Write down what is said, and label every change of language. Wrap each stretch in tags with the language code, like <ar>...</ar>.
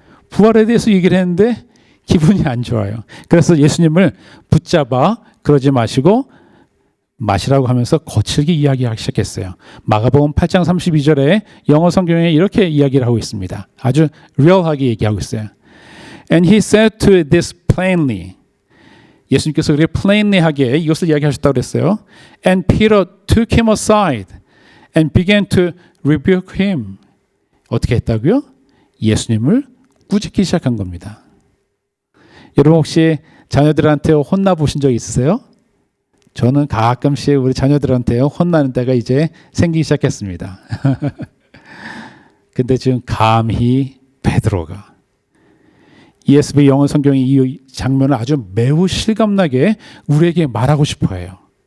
<ko>부활에 대해서 얘기를 했는데 기분이 안 좋아요. 그래서 예수님을 붙잡아 그러지 마시라고 하면서 거칠게 이야기하기 시작했어요. 마가복음 8장 32절에 영어 성경에 이렇게 이야기를 하고 있습니다. 아주 리얼하게 얘기하고 있어요.</ko> <en>And he said to this plainly.</en> <ko>예수님께서 그렇게 plainly하게 이것을 이야기하셨다고 그랬어요.</ko> <en>And Peter took him aside and began to rebuke him.</en> <ko>어떻게 했다고요? 예수님을 꾸짖기 시작한 겁니다. 여러분 혹시 자녀들한테 혼나보신 적 있으세요? 저는 가끔씩 우리 자녀들한테 혼나는 때가 이제 생기기 시작했습니다. 근데 지금 감히 베드로가 ESV 영어 성경이 이 장면을 아주 매우 실감나게 우리에게 말하고 싶어 해요.</ko>